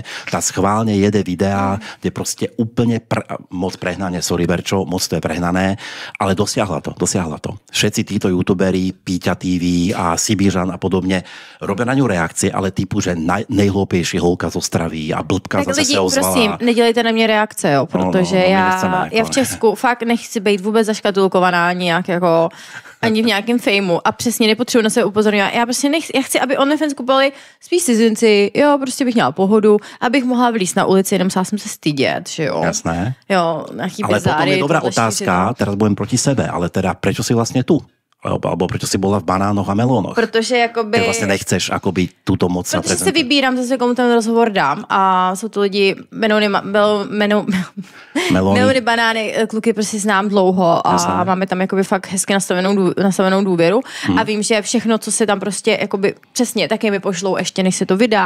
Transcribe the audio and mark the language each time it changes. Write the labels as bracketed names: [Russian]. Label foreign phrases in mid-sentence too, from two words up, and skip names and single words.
[Slovak] Tá schválne jede videá, kde proste úplne moc prehnane, sorry Verčo, moc to je prehnané, ale dosiahla to. Všetci títo youtuberi, Píťa TV a Sibiřan a podobne, robia na ňu reakcie, ale typu, že nejhlúpejší holka zo Stravy a blbka [Czech] tak zase lidi, se ozvala. prosím, nedělejte na mě reakce, jo, protože já v Česku fakt nechci být vůbec zaškatulkovaná nějak jako ani v nějakém fejmu a přesně nepotřebuji na sebe upozorňovat. Já prostě já chci, aby OnlyFans kupovali spíš cizinci, jo, prostě bych měla pohodu, abych mohla vylízt na ulici, jenom musela jsem se stydět, že jo. Jasné. Jo, nějaký ale bezáry. [Slovak] Ale potom je dobrá otázka, teraz budem proti sebe, ale teda prečo si vlastně tu? Alebo prečo si bola v banánoch a melónoch? [Czech] Protože jakoby... Ty vlastně nechceš akoby tuto moc protože se vybírám zase, komu ten rozhovor dám a jsou to lidi melony, banány, kluky prostě znám dlouho a jasné. Máme tam jakoby fakt hezky nastavenou důvěru a vím, že všechno, co se tam prostě jakoby přesně taky mi pošlou ještě, než se to vydá.